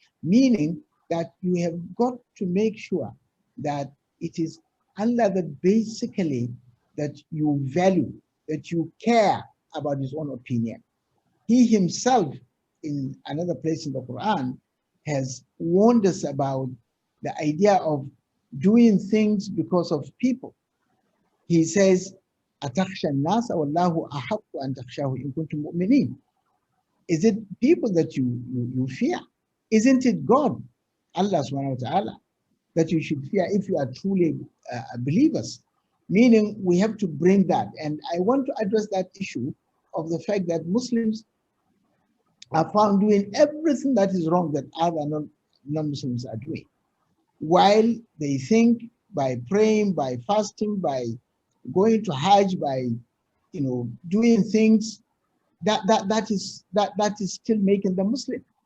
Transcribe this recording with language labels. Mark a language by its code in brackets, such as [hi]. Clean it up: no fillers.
[en] Meaning that you have got to make sure that it is Allah that basically that you value, that you care about his own opinion. He himself, in another place in the Quran, has warned us about the idea of doing things because of people. He says, [ar] أَتَخْشَى النَّاسَ وَاللَّهُ أَحَقُّ أَن تَخْشَاهُ إِن كُنتُم مُؤْمِنِينَ. [en] Is it people that you fear? Isn't it God, Allah subhanahu wa ta'ala, that you should fear if you are truly believers? Meaning we have to bring that. And I want to address that issue of the fact that Muslims are found doing everything that is wrong that other non-Muslims are doing, while they think by praying, by fasting, by going to Hajj, by doing things that is still making them Muslim.